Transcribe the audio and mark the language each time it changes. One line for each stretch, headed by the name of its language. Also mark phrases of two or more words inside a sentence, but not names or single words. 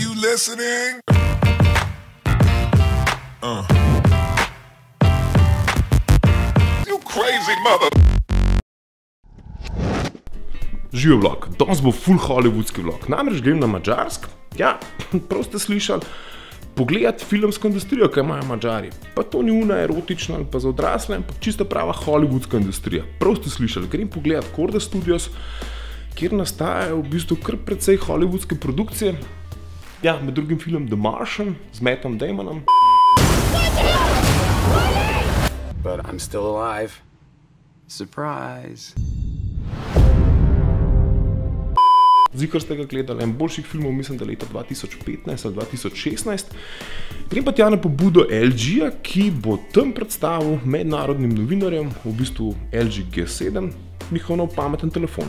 English: listening? You crazy mother.
Slovenian: Živijo vlog, danes bo full hollywoodski vlog. Namreč grem na Madžarsk, ja, prav ste slišali, pogledati filmsko industrijo, kaj imajo Madžari. Pa to ni una erotična ali pa za odrasle, ampak čisto prava hollywoodska industrija. Prav ste slišali, grem pogledati Korda Studios, kjer nastajajo v bistvu kar precej hollywoodske produkcije. Ja, med drugim film The Martian z Mattom Damonom.
English: But I'm still alive. Surprise.
Slovenian: Zikar ste ga gledali, en boljših filmov mislim, da leta 2015 ali 2016. Grem pa tja na pobudo LG-ja, ki bo tam predstavil mednarodnim novinarjem, v bistvu LG G7, njihov nov pameten telefon.